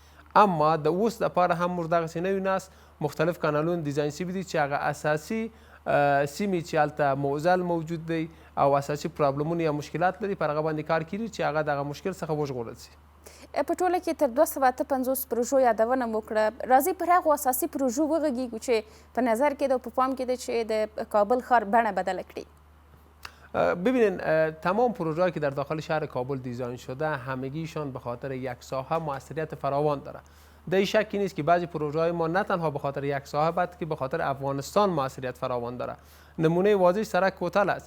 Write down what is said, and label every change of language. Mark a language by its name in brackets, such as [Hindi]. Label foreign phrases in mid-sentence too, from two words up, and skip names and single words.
[Pashto] اما د اوس دپاره هم موږ دغسې نوي ناس مختلف کانالونه ډیزاین شوي دي چې هغه اساسي سیمې چې هلته معضل موجود دی او اساسي پرابلمونه یا مشکلات لري پر هغه باندې کار کیږي چې هغه دغه مشکل څخه وژغورل شي. په ټوله کې تر 258 پروژو یادونه مو کړه. راځئ پر هغو اساسي پروژو وغږیږو چې په نظر کې ده او په پام کې ده چې د کابل ښار بڼه بدله کړي. [Persian] ببینین تمام پروژه‌ای که در داخل شهر کابل دیزاین شده همگیشان به خاطر یک ساحه موثریت فراوان داره. در این شکی نیست که بعضی پروژه‌های ما نه تنها به خاطر یک ساحه بلکه به خاطر افغانستان موثریت فراوان داره. نمونه واضح سرک کوتل است.